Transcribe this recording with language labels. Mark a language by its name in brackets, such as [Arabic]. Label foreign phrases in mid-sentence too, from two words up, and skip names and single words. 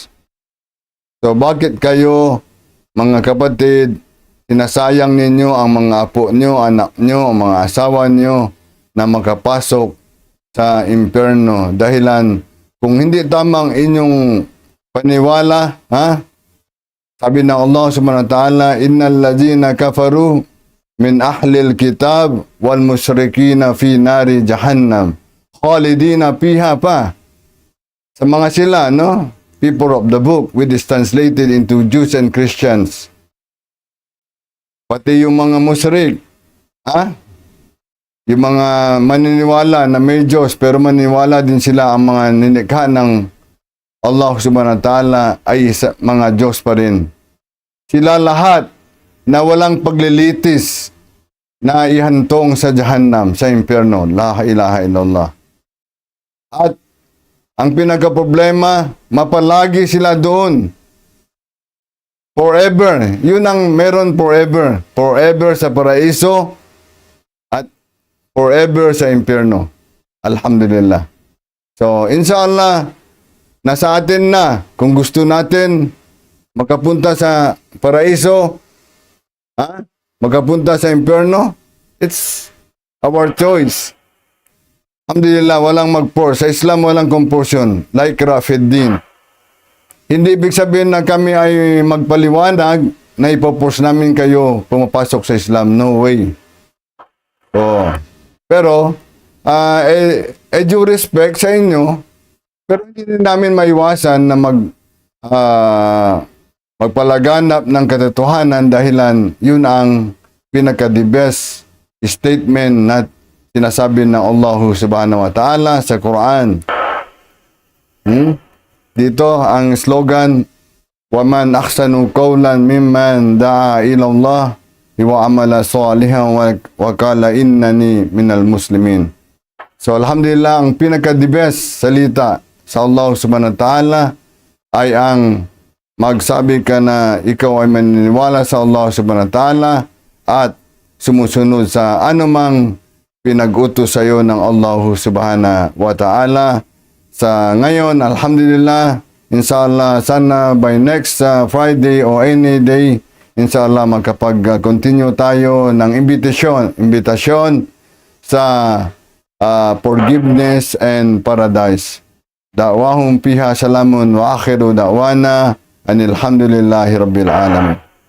[Filipino] So bakit kayo, mga kapatid, sinasayang ninyo ang mga apo nyo, anak nyo, ang mga asawa nyo na makapasok sa impyerno? Dahilan kung hindi tamang inyong paniwala, sabi ng [Arabic] Allah سبحانه وتعالى إن الذين كفروا من أهل الكتاب والمشركين في نار جهنم خالدين فيها pa. [Filipino] Sa mga sila, [English] people of the book, which is translated into Jews and Christians. [Filipino] Pati yung mga musyrik, yung mga maniniwala na may Diyos, pero maniniwala din sila ang mga nilikha ng Allah [Arabic] سبحانه وتعالى [Filipino] ay mga Diyos pa rin. Sila lahat na walang paglilitis na ihantong sa Jahannam, sa impyerno. [Arabic] لا إله إلا الله. [Filipino] At ang pinaka-problema, mapalagi sila doon. Forever. Yun ang meron forever. Forever sa paraiso at forever sa impyerno. Alhamdulillah. So, inshallah, nasa atin na. Kung gusto natin makapunta sa paraiso, makapunta sa impyerno, [English] it's our choice. [Filipino] Alhamdulillah, walang mag-force. Sa Islam, walang compulsion. Like Rafiddin. Hindi ibig sabihin na kami ay magpaliwanag na ipoforce namin kayo pumapasok sa Islam. [English] No way. [Filipino] Pero, [English] due respect [Filipino] sa inyo, pero hindi din namin maiwasan na magpalaganap ng katotohanan dahilan yun ang pinaka- [English] the best [Filipino] statement na sinasabi ng Allah [Arabic] سبحانه وتعالى [Filipino] sa Quran. Dito ang slogan, [Arabic] وَمَنْ أَحْسَنُ قَوْلًا مِمَّنْ دَعَا إِلَى اللَّهِ وَعَمَلَ صَالِحًا وَقَالَ إِنَّنِي مِنَ الْمُسْلِمِينَ. [Filipino] So alhamdulillah, ang pinaka- [English] the best [Filipino] salita sa Allah [Arabic] سبحانه وتعالى [Filipino] ay ang magsabi ka na ikaw ay maniniwala sa Allah [Arabic] سبحانه وتعالى [Filipino] at sumusunod sa anumang pinag-utos sa iyo ng Allah [Arabic] سبحانه وتعالى. [Filipino] Sa ngayon, alhamdulillah, inshallah, sana [English] by next Friday [Filipino] o [English] any day, [Filipino] inshallah, magkapag-continue tayo ng imbitasyon sa [English] forgiveness and paradise. [Arabic] دعواهم فيها سلام وآخر دعوانا أن الحمد لله رب العالمين.